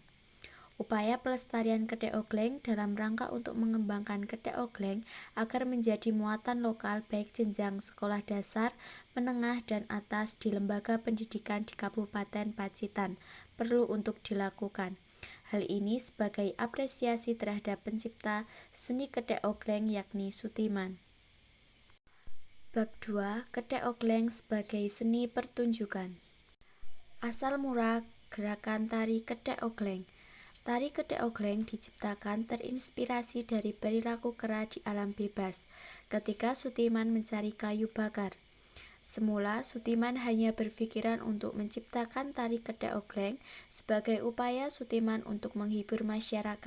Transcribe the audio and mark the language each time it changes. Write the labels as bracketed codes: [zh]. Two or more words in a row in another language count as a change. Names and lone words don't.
[id] Upaya pelestarian Kedek Ogleng dalam rangka untuk mengembangkan Kedek Ogleng agar menjadi muatan lokal baik jenjang sekolah dasar, menengah, dan atas di lembaga pendidikan di Kabupaten Pacitan perlu untuk dilakukan. Hal ini sebagai apresiasi terhadap pencipta seni Kedek Ogleng yakni Sutiman. Bab 2. Kedek Ogleng sebagai seni pertunjukan. Asal mula gerakan tari Kedek Ogleng. Tari Kedek Ogleng diciptakan terinspirasi dari perilaku kera di alam bebas ketika Sutiman mencari kayu bakar. Semula Sutiman hanya berpikiran untuk menciptakan tari Kedek Ogleng sebagai upaya Sutiman untuk menghibur masyarakat.